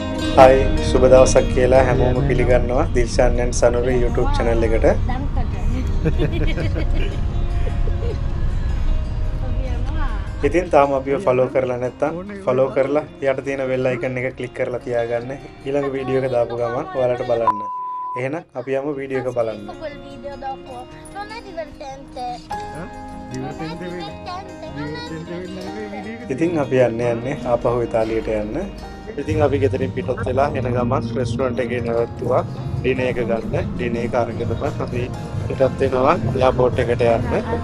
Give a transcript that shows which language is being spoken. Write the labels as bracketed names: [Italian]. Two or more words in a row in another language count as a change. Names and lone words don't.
[Sinhala] Hai, සුබ දවසක් කියලා හැමෝම පිළිගන්නවා දිල්ෂාන් and සනුරේ YouTube channel එකට. ඉතින් තාම අපිව follow කරලා නැත්නම් follow කරලා යට තියෙන [English] bell icon [Sinhala] එක click කරලා තියාගන්න. ඊළඟ වීඩියෝ එක දාපු ගමන් ඔයාලට බලන්න. එහෙනම් අපි යමු වීඩියෝ එක බලන්න. [Italian] Quel video dopo non è divertente. [Sinhala] ඉතින් අපි යන්නේ ආපහු ඉතාලියට යන්න. ඉතින් අපි ගෙදරින් පිටත් වෙලා එන ගමන් රෙස්ටුරන්ට් එකේ නැවතුවා ඩිනර් එක ගන්න. ඩිනර් එක අරගෙන අපි පිටත් වෙනවා එයාපෝට් එකට යන්න.